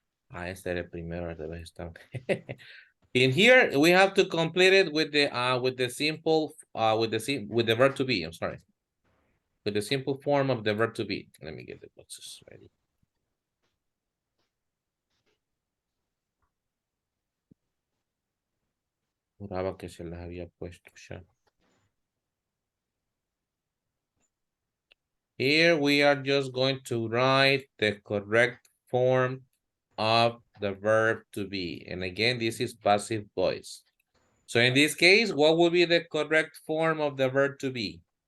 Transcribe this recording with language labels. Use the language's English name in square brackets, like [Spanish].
[Spanish] Este era el primero, debe estar. [English] In here, we have to complete it with the simple with the verb to be. I'm sorry. With the simple form of the verb to be. Let me get the boxes ready. [Spanish] Juraba que se las había puesto ya. [English] Here we are just going to write the correct form of the verb to be. And again, this is passive voice. So in this case, what would be the correct form of the verb to be?